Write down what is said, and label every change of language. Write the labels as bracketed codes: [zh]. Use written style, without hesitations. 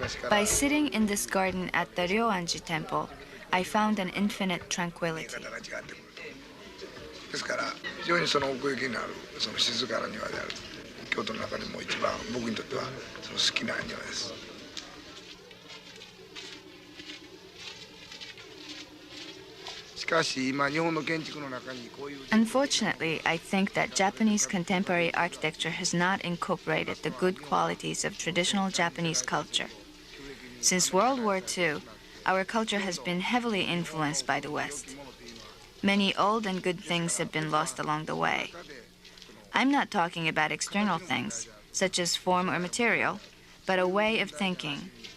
[en] By sitting in this garden at the Ryoanji Temple, I found an infinite tranquility. [ja] ですから非常に奥行きのある静かな庭である。京都の中でも一番僕にとっては好きな庭です。しかし今日本の建築の中にこういう [en] Unfortunately, I think that Japanese contemporary architecture has not incorporated the good qualities of traditional Japanese culture. Since World War II, our culture has been heavily influenced by the West. Many old and good things have been lost along the way. I'm not talking about external things, such as form or material, but a way of thinking.